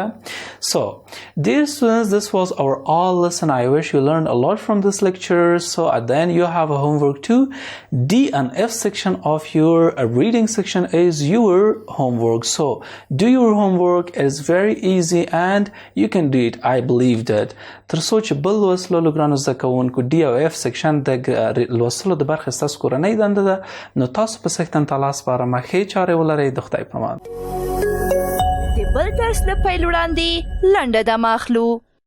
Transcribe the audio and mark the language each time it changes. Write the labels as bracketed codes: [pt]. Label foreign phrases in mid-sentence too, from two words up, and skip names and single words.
[en] So dear students, this was our all lesson. I wish you learned a lot from this lecture. So at the end you have a homework too. D and F section of your reading section is your homework. So do your homework. It's very easy and you can do it. I believe that. [ps] تر څو چې بل لوستلو ګرانو زده کوونکو D او F section د لوستلو د برخې ستاسو کورنۍ دنده ده نو تاسو په سکتن تلاس سپارم ښې چارې ولرئ د خدای په امان. د بل درس له پیل وړاندې لنډه دمه اخلو.